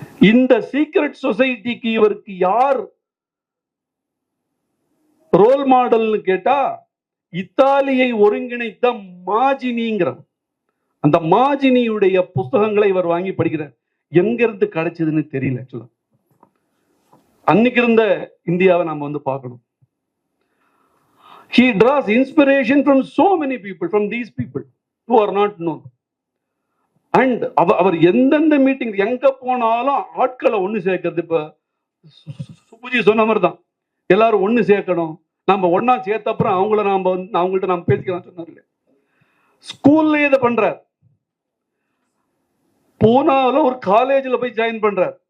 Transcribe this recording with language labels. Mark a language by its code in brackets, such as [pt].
[ta] இந்த சீக்ரெட் சொசைட்டிக்கு இவருக்கு யார் ரோல் மாடல்னு கேட்டா, இத்தாலியை ஒருங்கிணைத்த மாஜினிங்கிற அந்த மாஜினியுடைய புஸ்தகங்களை இவர் வாங்கி படிக்கிறார். எங்க இருந்து கிடைச்சதுன்னு தெரியல. ஆக்சுவலா அன்னைக்கு இருந்த இந்தியாவை நாம பார்க்கணும். [en] He draws inspiration from so many people, from these people who are not known. [ta] And அவர் எந்தெந்த மீட்டிங் எங்க போனாலும் ஆட்களை ஒண்ணு சேர்க்கிறது. இப்ப சுப்புஜி சொன்ன மாதிரி தான், எல்லாரும் ஒண்ணு சேர்க்கணும், நம்ம ஒன்னா சேர்த்த அப்புறம் அவங்கள்ட்ட நாம பேசிக்கலாம் சொன்னார்ல. ஸ்கூல்ல இதை பண்றார். பூனால ஒரு காலேஜ்ல போய் ஜாயின் பண்றார்.